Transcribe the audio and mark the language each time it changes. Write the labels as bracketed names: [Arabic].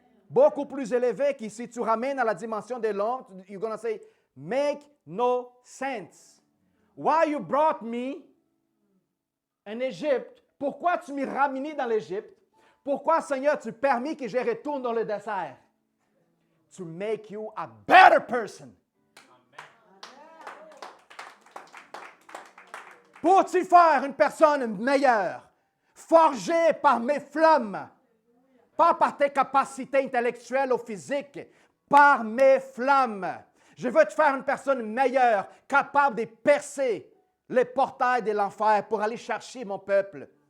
[French] Beaucoup plus élevés que si tu ramènes à la dimension de l'homme, [English] you're going to say, make no sense. Why you brought me [French] en Égypte? Pourquoi tu m'as ramené dans l'Égypte? Pourquoi, Seigneur, tu permis que je retourne dans le désert? [English] To make you a better person. [French] Pour-tu faire une personne meilleure, forgée par mes flammes, pas par tes capacités intellectuelles ou physiques, par mes flammes. Je veux te faire une personne meilleure, capable de percer les portails de l'enfer pour aller chercher mon peuple.